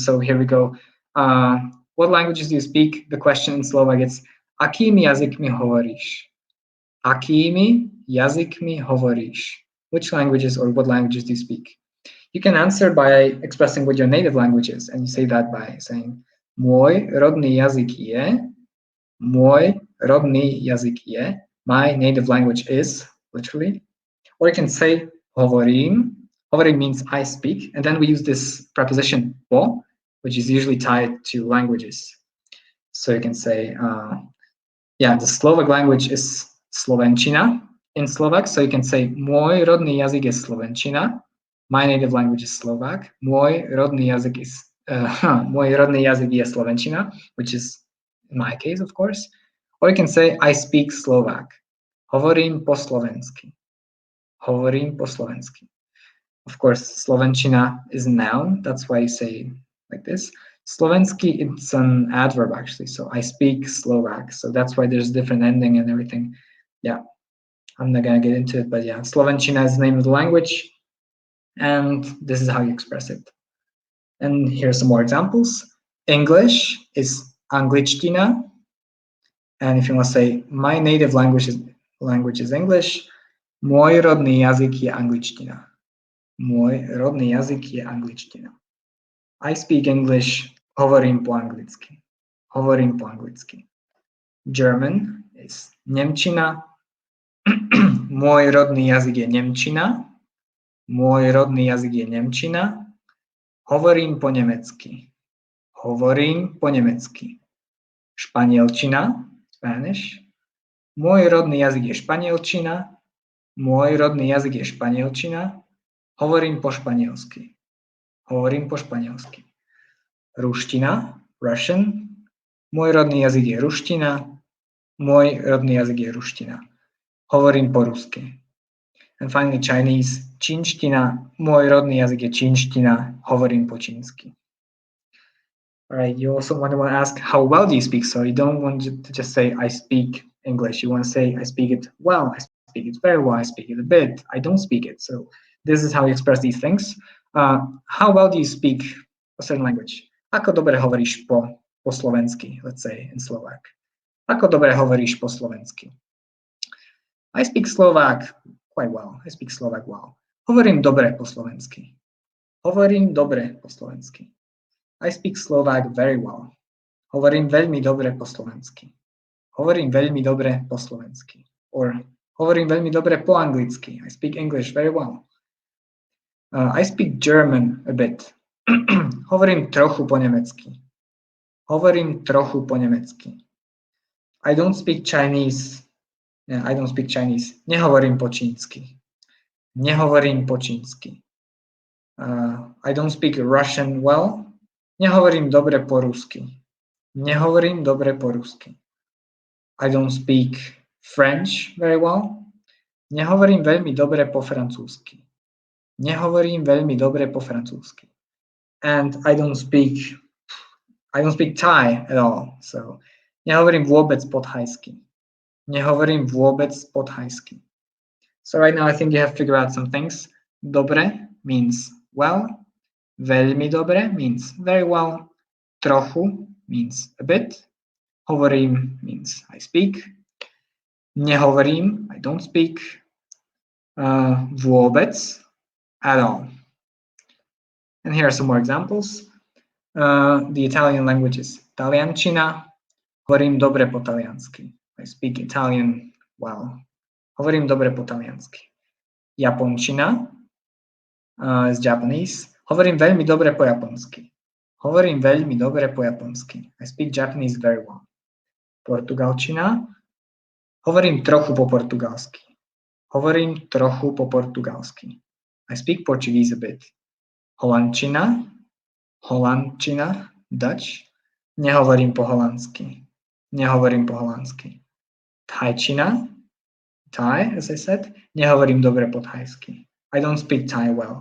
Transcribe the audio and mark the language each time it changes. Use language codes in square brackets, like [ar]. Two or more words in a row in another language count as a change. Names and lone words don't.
[en] So here we go. What languages do you speak? The question in Slovak is [sk] akými jazykmi hovoríš? Akými jazykmi hovoríš? [en] Which languages or what languages do you speak? You can answer by expressing what your native language is, and you say that by saying [sk] môj rodný jazyk je, môj rodný jazyk je, [en] my native language is, literally. Or you can say hovorím. Hovorím means I speak, and then we use this preposition po, which is usually tied to languages. So you can say, the Slovak language is Slovenčina in Slovak, so you can say [sk] môj rodný jazyk je Slovenčina. [en] My native language is Slovak. [sk] Môj rodný jazyk je Slovenčina, [en] which is in my case, of course. Or you can say I speak Slovak. [sk] Hovorím po slovensky. Hovorím po slovensky. [en] Of course, Slovenčina is a noun. That's why you say like this. Slovensky, it's an adverb actually. So I speak Slovak. So that's why there's different ending and everything. Yeah, I'm not gonna get into it, but yeah, Slovenčina is the name of the language. And this is how you express it. And here's some more examples. English is angličtina. And if you want to say, my native language is English, [sk] môj rodný jazyk je angličtina. Môj rodný jazyk je angličtina. [en] I speak English, [sk] hovorím po anglicky. Hovorím po anglicky. [en] German is nemčina. [sk] Môj rodný jazyk je nemčina. Môj rodný jazyk je nemčina. Hovorím po nemecky. Hovorím po nemecky. Španielčina, Spanish. Môj rodný jazyk je španielčina. Môj rodný jazyk je španielčina. Hovorím po španielsky. Hovorím po španielsky. Ruština, Russian. Môj rodný jazyk je ruština. Môj rodný jazyk je ruština. Hovorím po rusky. [en] And finally, Chinese, [sk] čínština. Môj rodný jazyk je čínština. Hovorím po čínsky. [en] All right, you also want to ask, how well do you speak? So you don't want to just say, I speak English. You want to say, I speak it well, I speak it very well, I speak it a bit, I don't speak it. So this is how you express these things. How well do you speak a certain language? [sk] Ako dobre hovoríš po slovensky, [en] let's say in Slovak. [sk] Ako dobre hovoríš po slovensky? [en] I speak Slovak quite well. I speak Slovak well. [sk] Hovorím dobre po slovensky. Hovorím dobre po slovensky. [en] I speak Slovak very well. [sk] Hovorím veľmi dobre po slovensky. Hovorím veľmi dobre po slovensky. Or hovorím veľmi dobre po anglicky. [en] I speak English very well. I speak German a bit. [sk] Hovorím trochu po nemecky. Hovorím trochu po nemecky. [en] I don't speak Chinese. Yeah, I don't speak Chinese. [sk] Nehovorím po čínsky. Nehovorím po čínsky. [en] I don't speak Russian well. [sk] Nehovorím dobre po rusky. Nehovorím dobre po rusky. [en] I don't speak French very well. [sk] Nehovorím veľmi dobre po francúzsky. Nehovorím veľmi dobre po francúzsky. [en] And I don't speak Thai at all. [sk] So nehovorím vôbec po thajsky. Nehovorím vôbec po thajsky. [en] So right now I think you have figured out some things. Dobre means well. [sk] Veľmi dobre [en] means very well. Trochu means a bit. Hovorím means I speak. Nehovorím, I don't speak. Vôbec, at all. And here are some more examples. The Italian language is Taliančina. [sk] Hovorím dobre po taliansky. [en] I speak Italian well. [sk] Hovorím dobre po taliansky. [en] Japončina is Japanese. [sk] Hovorím veľmi dobre po japonsky. Hovorím veľmi dobre po japonsky. [en] I speak Japanese very well. [sk] Portugalčina. Hovorím trochu po portugalsky. Hovorím trochu po portugalsky. [en] I speak Portuguese a bit. [sk] Holandčina. Holandčina, Dutch. Nehovorím po holandsky. Nehovorím po holandsky. Thajčina, [en] Thai, as I said. [sk] Nehovorím dobre po thajsky. [en] I don't speak Thai well.